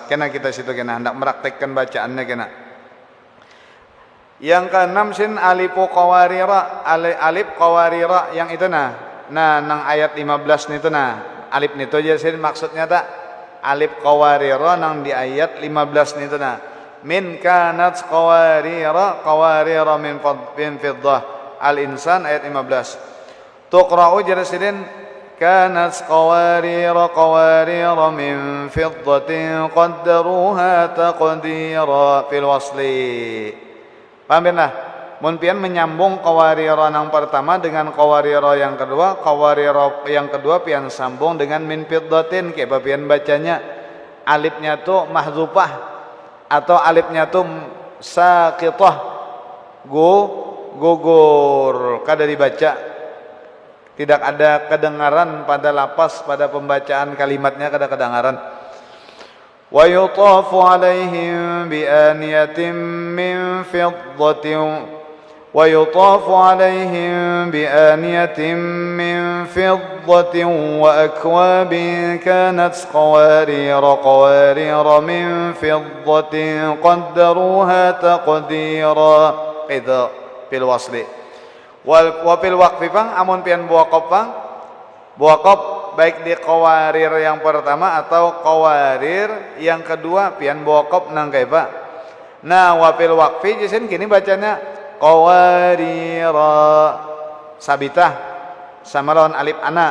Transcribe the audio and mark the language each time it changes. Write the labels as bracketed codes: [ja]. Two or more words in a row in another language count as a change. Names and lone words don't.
[bjn] Kena kita situ kena hendak meraktekkan bacaannya kena. Yang keenam [ar] سين ألف قواريرا, ألف قواريرا [bjn] yang itu nah nang ayat 15 itu nah alif itu aja sin maksudnya tak [ar] ألف قواريرا [bjn] nang di ayat 15 itu nah [ar] من كانت قواريرا من فضة. الإنسان آية 15. تقرأ جرسدين كانت قواريرا من فضة قدروها تقديرا في الوصل. [bjn] Paham lah? Mun pian menyambung qawarira yang pertama dengan qawarira yang kedua, qawarira yang kedua pian sambung dengan [ar] من فضة. [bjn] Kayak pian bacanya alifnya tuh mahdzufah atau alifnya tuh saqithah. Gugur kada dibaca. Tidak ada kedengaran pada lapas, pada pembacaan kalimatnya kada kedengaran. [ar] ويطاف عليهم بآنية من فضة وأكواب كانت قوارير من فضة قدروها تقديرا. [bjn] Itu [ar] في الوصل. وفي الوقف [bjn] pang amun pian buaqab pang buaqab baik di qawarir yang pertama atau qawarir yang kedua pian buaqab nang kaifa. Nah, [ar] وفي الوقف [bjn] jisin kini bacanya [ar] قواريرا ثابتة [bjn] sama lawan alif ana.